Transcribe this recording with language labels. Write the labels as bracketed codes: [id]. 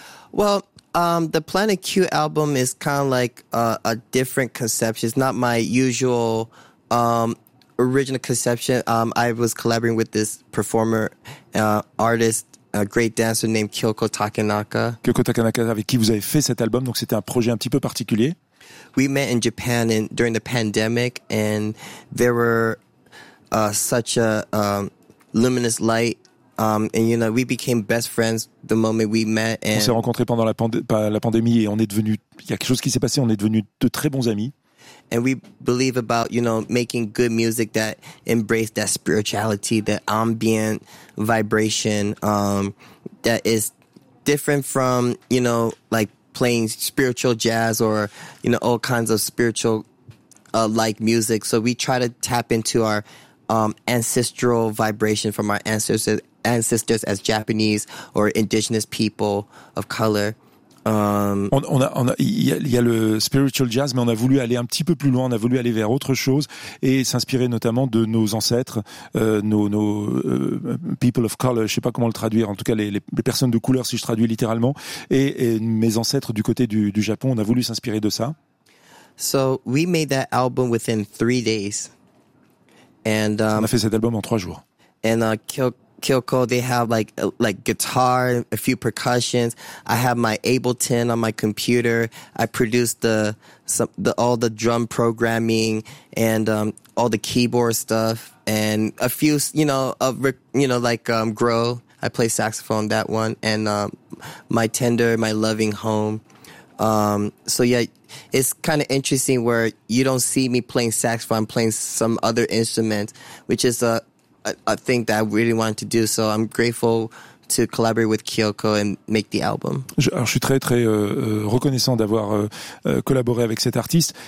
[en] Well, the Planet Q album is kind of like a different conception. It's not my usual original conception. I was collaborating with this performer, artist, a great dancer named Kyoko Takenaka. [fr] Kyoko Takenaka, avec qui vous avez fait cet album, donc c'était un projet un petit peu particulier. [en] We met in Japan during the pandemic and there were luminous light, and you know, we became best friends the moment we met. [fr] On s'est rencontrés pendant la pandémie et on est devenus, il y a quelque chose qui s'est passé, on est devenus de très bons amis. [en] And we believe about, you know, making good music that embrace that spirituality, that ambient vibration, that is different from, you know, like playing spiritual jazz or, you know, all kinds of spiritual like music. So we try to tap into our ancestral vibration from our ancestors as Japanese or indigenous people of color. [fr] Il y a le spiritual jazz, mais on a voulu aller un petit peu plus loin, on a voulu aller vers autre chose et s'inspirer notamment de nos ancêtres, nos [en] people of color, [fr] je sais pas comment le traduire, en tout cas les personnes de couleur si je traduis littéralement, et mes ancêtres du côté du Japon, on a voulu s'inspirer de ça. [en] So we made that album within 3 days. [fr] And on a fait cet album en 3 jours. [en] And Kyoko, they have like guitar, a few percussions. I have my Ableton on my computer. I produce all the drum programming and all the keyboard stuff and a few, you know, grow. I play saxophone, that one, and my tender, my loving home. So yeah, it's kind of interesting where you don't see me playing saxophone, I'm playing some other instrument, which is a thing that I really wanted to do. So I'm grateful to collaborate with Kyoko and make the album. [fr] Alors, je suis très très reconnaissant d'avoir collaboré avec cet artiste.